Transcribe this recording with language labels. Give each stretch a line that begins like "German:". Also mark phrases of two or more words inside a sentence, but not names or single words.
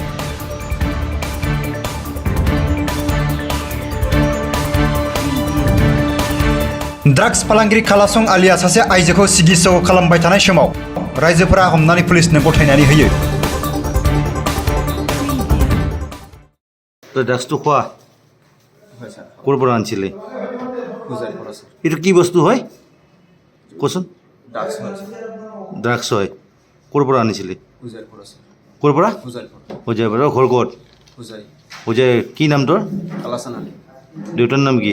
Bodo: ड्राग्स फालांगिरि कालासं आलिया सासे आइजोखौ सिगिसग खालामबाय थानाय समाव रायजोफोरा हमनानै पुलिसनो गथायनानै होयो।
Assamese: ड्राग्सটো খোৱা ক'ৰ পৰা আনিছিলে? এইটো কি বস্তু হয় কোৱাচোন? ড্ৰাগছ হয়। ক'ৰ পৰা আনিছিলে? ক'ৰ পৰা? হোজাইৰ পৰা। ঘৰ ক'ত? হোজাই। কি নাম তোৰ? দেউতাৰ নাম কি?